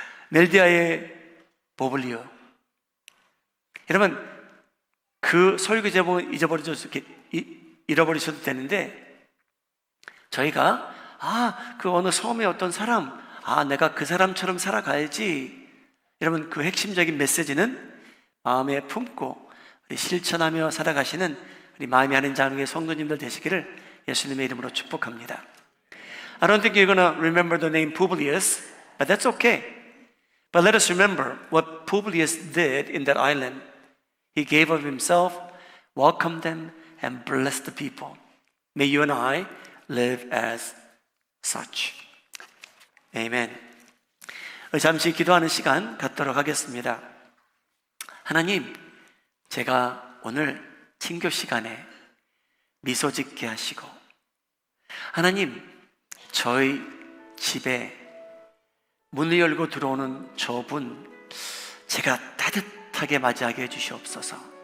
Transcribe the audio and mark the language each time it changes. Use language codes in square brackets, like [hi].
[ko] 멜디아의 보블리오. 여러분, 그 설교 제목은 잃어버리셔도 되는데, 저희가 그 어느 섬의 어떤 사람, 내가 그 사람처럼 살아가야지. 여러분, 그 핵심적인 메시지는 마음에 품고 우리 실천하며 살아가시는 우리 마음이 하는 장로의 성도님들 되시기를 예수님의 이름으로 축복합니다. [en] I don't think you're going to remember the name Publius, but that's okay. But let us remember what Publius did in that island. He gave of himself, welcomed them, and blessed the people. May you and I live as such. Amen. [ko] 잠시 기도하는 시간 갖도록 하겠습니다. 하나님, 제가 오늘 친교 시간에 미소 짓게 하시고, 하나님, 저희 집에 문을 열고 들어오는 저분, 제가 따뜻하게 맞이하게 해주시옵소서.